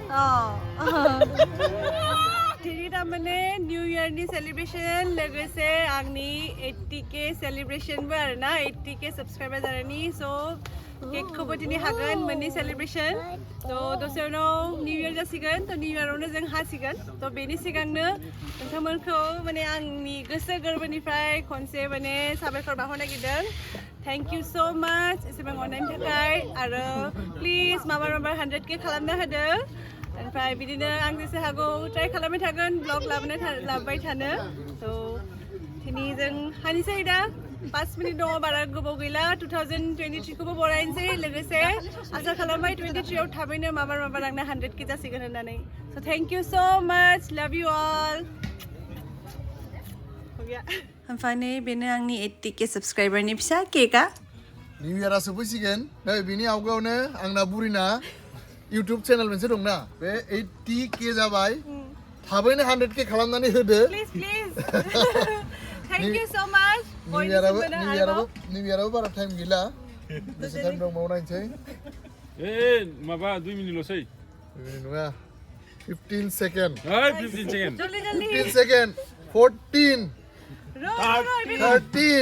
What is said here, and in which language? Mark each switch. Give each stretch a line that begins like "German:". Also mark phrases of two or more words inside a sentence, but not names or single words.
Bodo: दिनै तारमाने
English: New Year celebration
Bodo: लोगोसे आंनि 80K सेलिब्रेशनबो आरोना 80K साबस्क्राइबार जानायनि स' केकखौबो दिनै हागोन मोननै सेलिब्रेशन थ' दसे उनाव
English: New Year
Bodo: जासिगोन थ' निउ इयारावनो जों हासिगोन थ' बेनि सिगांनो नोंथांमोनखौ माने आंनि गोसो गोरबोनिफ्राय खनसे माने साबायखर बावहरनो नागिरदों
English: thank you so much
Bodo: एसेबां अननायनि थाखाय आरो प्लिज माबार 100K खालामना होदो ओमफ्राय बिदिनो आं जेसे हागौ ट्राइ खालामबाय थागोन ब्लग लाबोबाय थानो थ' दिनै जों हानिसै दा 5 मिनिट दङ बारा गोबाव गैला 2023खौबो बरायनोसै लोगोसे आसा खालामबाय 23आव थाबैनो माबार आंना 100K जासिगोन होननानै स'
English: thank you so much love you all
Bodo: ओमफ्राय बेनो आंनि 80K साबस्क्राइबारनि फिसा केकआ निउ इयारा सफैसिगोन नै बिनि आवगायावनो आंना बुरिना
English: YouTube channel
Bodo: मोनसे दंना बे 80K जाबाय थाबैनो 100K खालामनानै होदो
English: please thank you so much
Bodo: निउ इयाराबो बारा टाइम गैला बेसे टाइम दंबावो नायनोसै माबा 2 मिनिटल'सै नङा 15 सेकेन्ड
English: 15 second 15 second 14 13